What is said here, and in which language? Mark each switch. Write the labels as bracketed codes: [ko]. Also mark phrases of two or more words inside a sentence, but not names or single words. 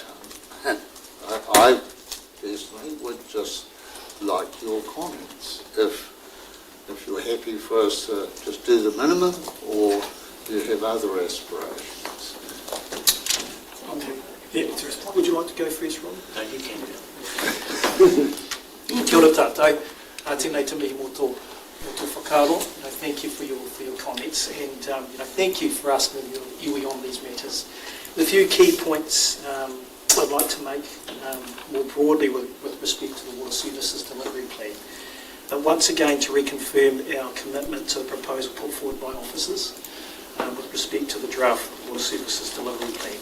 [en] I personally would just like your comments, if you're happy for us to just do the minimum, or you have other aspirations. Would you like to go first, Ron? no, you can do. [mi] Kia ora tātou, tēnei te mihi mō tō whakaaro. [en] Thank you for your comments, and thank you for asking your iwi on these matters. The few key points I'd like to make more broadly with respect to the Water Services Delivery Plan. Once again, to reconfirm our commitment to the proposal put forward by officers with respect to the draft Water Services Delivery Plan.